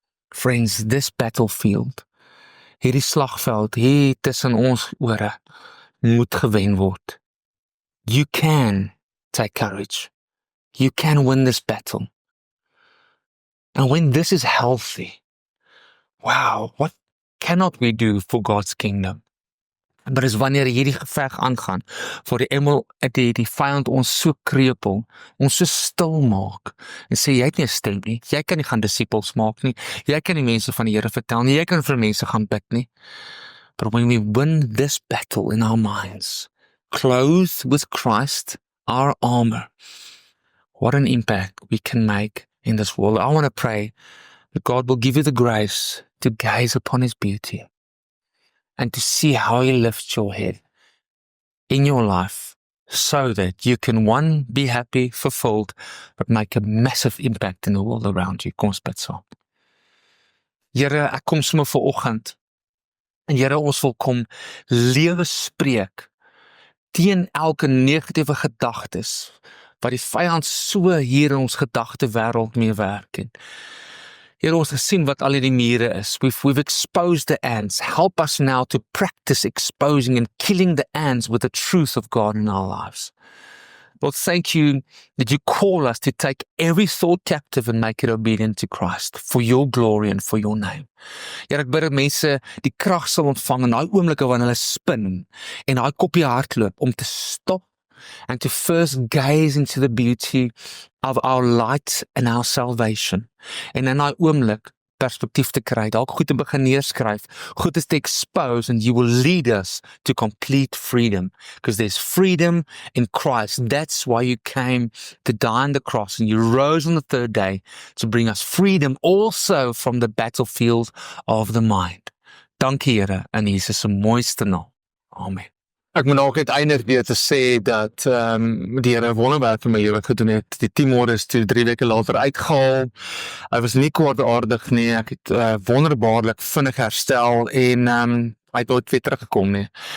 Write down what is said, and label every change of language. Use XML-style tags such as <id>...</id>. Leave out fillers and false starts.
<en>Friends, this battlefield,</en> <af>hierdie slagveld, hier tussen ons ore, moet gewen word.</af> <en>You can take courage. You can win this battle. And when this is healthy, wow, what cannot we do for God's kingdom?</en> <af>Maar is wanneer hierdie geveg aangaan, voor die vyand ons so krepel, ons so stil maak, en sê, jy het nie 'n stem nie, jy kan nie gaan disippels maak nie, jy kan nie mense van die Here vertel nie, jy kan vir mense gaan bid nie.</af> <en>But when we win this battle in our minds, clothed with Christ, our armor, what an impact we can make in this world. I want to pray that God will give you the grace to gaze upon His beauty and to see how He lifts your head in your life so that you can, one, be happy, fulfilled, but make a massive impact in the world around you.</en> <af>Kom ons bid saam. Here, ek kom sommer vanoggend en Here, ons wil kom lewe spreek teen elke negatiewe gedagtes wat die vyand so hier in ons gedagtewêreld mee werk. Here, ons gesien wat al die mure is.</af> <en>We've exposed the ants. Help us now to practice exposing and killing the ants with the truth of God in our lives. Lord, thank you that you call us to take every thought captive and make it obedient to Christ for your glory and for your name.</en> <af>Here, ek bid dat mense die krag sal ontvang in daai oomblikke wanneer hulle spin en daai koppie hardloop om te stop</af> <en>and to first gaze into the beauty of our light and our salvation.</en> <af>En in daai oomblik perspektief te kry, dalk goed te begin neerskryf, goed is te expose,</af> <en>and you will lead us to complete freedom, because there's freedom in Christ. That's why you came to die on the cross, and you rose on the third day to bring us freedom also from the battlefield of the mind.</en> <af>Dankie Here, in Jesus se mooiste naam. Amen. Ek moet ook uiteindelik weer te sê dat die Here wonderwerk vir my lewe gedoen het. Die teamorde is toe 3 weke later uitgehaal. Hy was nie kwaadaardig nie. Ek het wonderbaarlik vinnig herstel en hy het nooit weer teruggekom nie.</af>